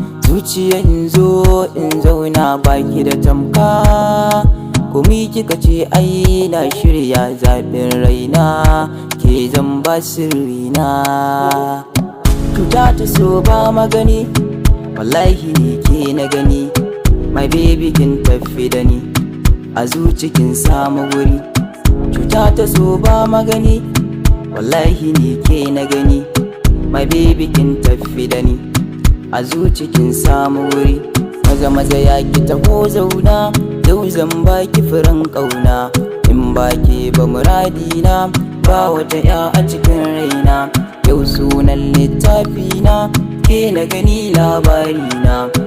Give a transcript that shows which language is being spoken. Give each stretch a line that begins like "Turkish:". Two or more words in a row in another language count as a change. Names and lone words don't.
Hausa: Zuciya in zo in zauna, baki da tamka. Komi kika ce ai na shirya, zaɓin raina, ke zan ba sirrina. Cuta ta so ba magani, wallahi ni ke na gani.
English: My baby
Hausa: kin tafi da ni, a zuci kin samu wuri. Cuta ta so ba magani, wallahi ni ke na gani.
English: My baby
Hausa: kin tafi da ni, a zuci kin samu wuri. Maza maza ya ki taho zauna, yau zan baki furen ƙauna. In ba ke ba muradina, ba wata ya a cikin raina. Yau sunan littafina, ke na gani labarina.